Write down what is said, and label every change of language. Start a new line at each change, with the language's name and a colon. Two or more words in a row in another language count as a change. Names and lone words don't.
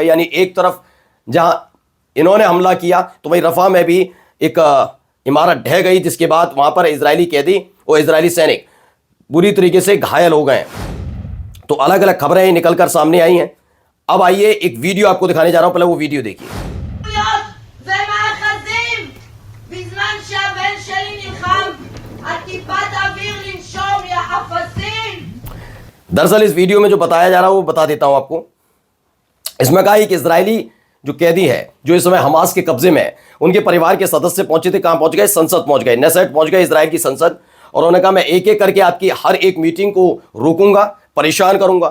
Hindi: यानी एक तरफ जहां इन्होंने हमला किया तो वहीं रफा में भी एक इमारत ढह गई, जिसके बाद वहां पर इजरायली कैदी और इजरायली सैनिक बुरी तरीके से घायल हो गए। तो अलग अलग खबरें निकलकर सामने आई हैं। अब आइए एक वीडियो आपको दिखाने जा रहा हूं, पहले वो वीडियो देखिए।
Hebrew: ומאחזים בזמן שהבן שלי נלחם על טיפת אוויר לנשום, יא אפסים.
Hindi: दरअसल इस वीडियो में जो बताया जा रहा है वो बता देता हूं आपको। इसमें कहा कि इजरायली जो कैदी है जो इस समय हमास के कब्जे में है, उनके परिवार के सदस्य पहुंचे थे, कहां पहुंच गए? संसद पहुंच गए, नेसेट पहुंच गए, इजराइल की संसद। और उन्होंने कहा मैं एक एक करके आपकी हर एक मीटिंग को रोकूंगा, परेशान करूंगा।